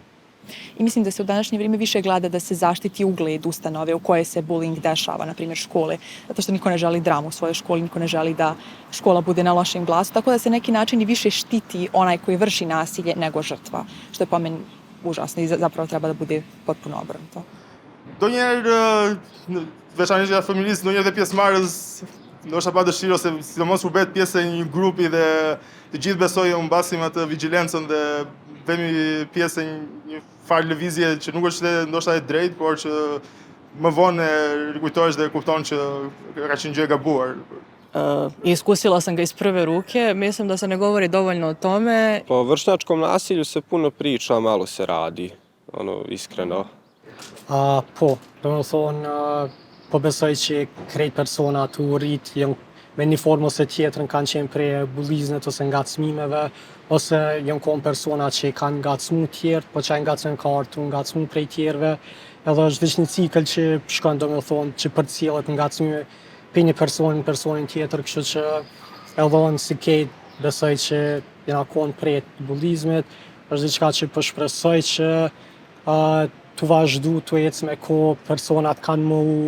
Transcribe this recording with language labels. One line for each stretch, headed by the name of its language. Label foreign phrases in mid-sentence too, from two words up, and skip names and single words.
Bosnian: I mislim da se u današnje vrijeme više gleda da se zaštiti ugled ustanove u kojoj se bullying dešava, na primjer škole, zato što niko ne želi dramu u svojoj školi, niko ne želi da škola bude na lošem glasu, tako da se neki način i više štiti onaj koji vrši nasilje nego žrtva, što je po meni užasno i zapravo treba da bude potpuno obrnuto.
Albanian: Donjëherë, veçanërisht ja fëmiljisë, ndonjëherë dhe pjesëmarrës, ndoshta pa dëshirë ose sidomos kur bëhet pjesë e një grupi dhe të gjithë besojnë mbasim atë vigjilencën dhe vemi pjesë e një farë lëvizje që nuk është ndoshta e drejtë, por që më vonë rikujtohesh dhe kupton që ka qenë gjë e gabuar.
Bosnian: Iskusila sam ga iz prve ruke, mislim da se ne govori dovoljno o tome. Po vršnjačkom nasilju se puno priča, malo se radi, iskreno.
Albanian: Po besoj që krejt persona të rrit me një formë ose tjetrën kanë qenë prej bullizmit ose ngacmimeve, ose janë konë persona që kanë ngacmu tjertë, po që e ngacmën ka artu ngacmu prej tjerve, edhe është veç një cikël që shkon domethënë që përcjellet ngacmime për një personin tjetër, kështu që edhe unë si kejt besoj që jena konë prej bullizmit, është diçka që po shpresoj që të vazhdu të ecë me ko personat kanë më